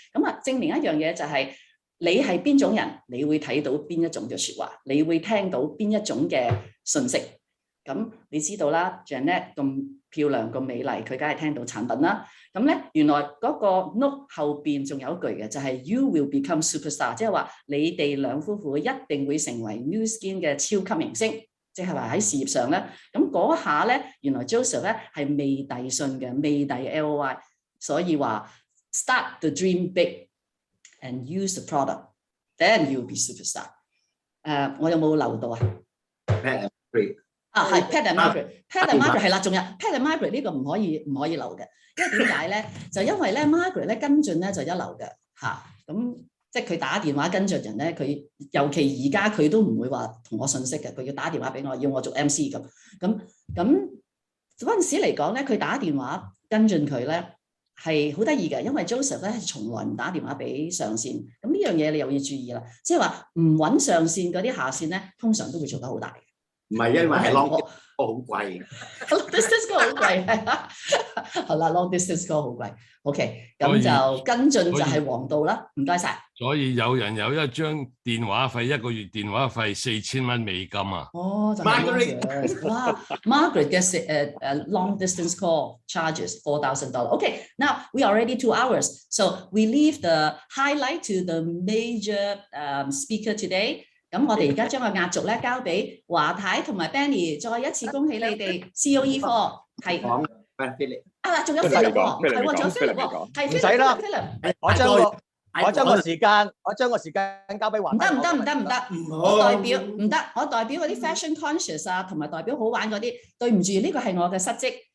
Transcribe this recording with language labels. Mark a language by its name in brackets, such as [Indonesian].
[Cantonese] 咁啊，證明一樣嘢就係你係邊種人，你會睇到邊一種嘅説話，你會聽到邊一種嘅信息。咁你知道啦 ，Janet 咁漂亮咁美麗，佢梗係聽到產品啦。咁咧原來嗰個 note 後邊仲有一句嘅，就係 [English] You will become superstar， [Cantonese] 即係話你哋兩夫婦一定會成為 New Skin 嘅超級明星。即係話喺事業上咧，咁嗰下咧，原來 Joseph 咧係未遞信嘅，未遞 LOI， 所以話 [English] start the dream big and use the product, then you'll be superstar。 [Cantonese] 我有冇留到啊？Pat and Margaret 啊，係 Pat and Margaret，Pat and Margaret 係啦，仲有 Pat and Margaret 呢個唔可以留嘅，因為點解咧？就因為咧 Margaret 咧跟進咧就一流嘅嚇，咁。即係佢打電話跟進人咧，佢尤其而家佢都唔會話同我信息嘅，佢要打電話俾我，要我做 MC 咁嗰陣時嚟講咧，佢打電話跟進佢咧係好得意嘅，因為 Joseph 咧係從來唔打電話俾上線，咁呢樣嘢你又要注意啦，即係話唔揾上線嗰啲下線咧，通常都會做得好大。唔係因為係 long distance call 好貴，long distance call 好貴係啦，好啦 ，long distance call 好貴。 OK， 咁就跟進就係王道啦，唔該晒。所以有人有一張電話費，一個月電話費4000蚊美金啊！哦，就係哇 ，Margaret 嘅 [English] long distance call charges $4,000。 OK， now we are already 2 hours, so we leave the highlight to the major speaker today。 [Cantonese] 咁我哋而家將個壓軸咧交俾華太同埋 Benny， 再一次恭喜你哋 COE IV 係。啊，仲有 Philip 喎，係喎，仲有 Philip 喎，係 Philip。唔使啦，我將個時間交俾華太。唔得，我代表嗰啲 fashion conscious 啊，同埋代表好玩嗰啲，對唔住，呢個係我嘅失職。